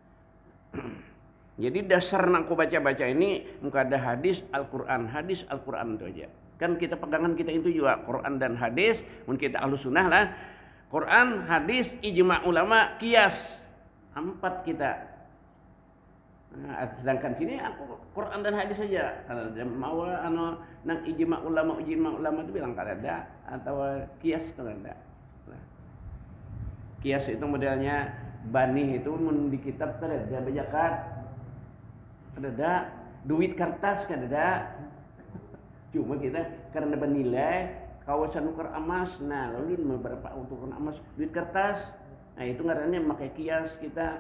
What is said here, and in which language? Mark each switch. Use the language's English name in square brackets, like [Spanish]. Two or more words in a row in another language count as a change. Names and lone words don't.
[Banjar] Jadi dasar nang aku baca-baca ini muka ada hadis Al-Quran itu aja. [Indonesian] Kan kita pegangan kita itu juga Quran dan hadis. Mungkin kita Ahlus Sunnah lah. Quran, hadis, ijma' ulama, qiyas. 4 kita. [Banjar] Nah, sedangkan sini aku Quran dan hadis saja. Kalau mau nang ijma' ulama itu bilang kada ada atau qiyas itu kada ada. Nah, qiyas itu modelnya banih itu di kitab kada ada bajakat. Kada ada duit kertas kada ada. Cuma kita karena bernilai kawasan ukar emas, nah lalu beberapa untuk ukar emas duit kertas, nah itu ngarannya pakai kias kita.